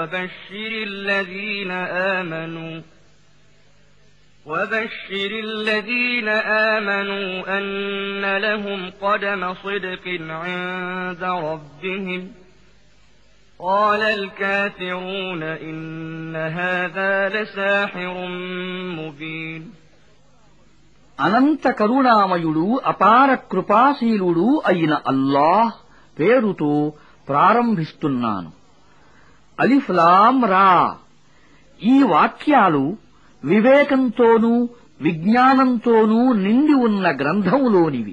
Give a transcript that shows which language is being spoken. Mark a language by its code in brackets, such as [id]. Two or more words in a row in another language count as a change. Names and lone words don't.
[ar] وبشر الذين آمنوا أن لهم قدم صدق عند ربهم قال الكافرون إن هذا لساحر مبين [te] అనంత కరుణామయుడు అపార కృపాశీలుడు అయిన అల్లాహ్ పేరుతో ప్రారంభిస్తున్నాను. అలిఫ్ లామ్ రా. ఈ వాక్యాలు వివేకంతోనూ విజ్ఞానంతోనూ నిండి ఉన్న గ్రంథంలోనివి.